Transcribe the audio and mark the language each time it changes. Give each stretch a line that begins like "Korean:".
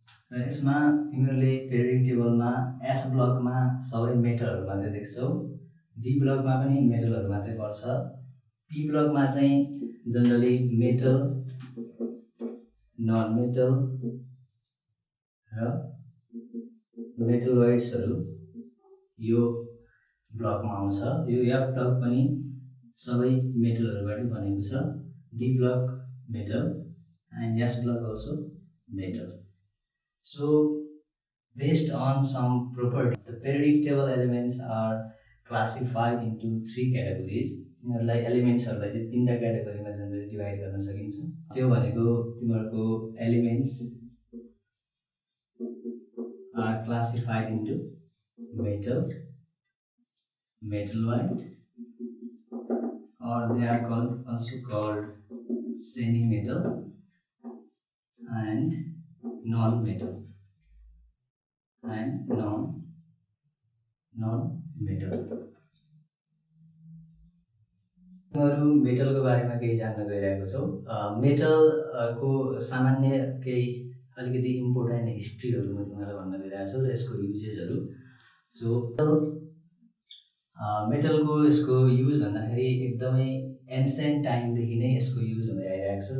Nepali: र यसमा तिमीहरूले पेरियोडिक टेबलमा एस ब्लकमा सबै मेटलहरू मात्रै देख्छौ, डी ब्लकमा पनि मेटलहरू मात्रै पर्छ, पी ब्लकमा चाहिँ जनरली मेटल, नन मेटल र मेटलोइड्सहरू यो ब्लकमा आउँछ। यो एफ ब्लक पनि सबै मेटलहरूबाट बनेको छ, D block metal
English: and S block also metal. So based on some property, the periodic table elements are classified into 3 categories.
Nepali: तिमीहरूलाई एलिमेन्ट्सहरूलाई चाहिँ 3टा क्याटेगोरीमा जनरली डिभाइड गर्न सकिन्छ। त्यो भनेको तिमीहरूको elements
English: are classified into metal, metalloid, or they are also called semi-metal and non-metal and non-metal.
Nepali: तिमीहरू मेटलको बारेमा केही जान्न गइरहेको छौ। मेटलको सामान्य केही अलिकति इम्पोर्टेन्ट हिस्ट्रीहरू म तिमीहरूलाई भन्न गइरहेको छु र यसको युजेसहरू। सो मेटलको यसको युज भन्दाखेरि एकदमै एन्सेन्ट टाइमदेखि नै यसको युज हुँदै आइरहेको छ।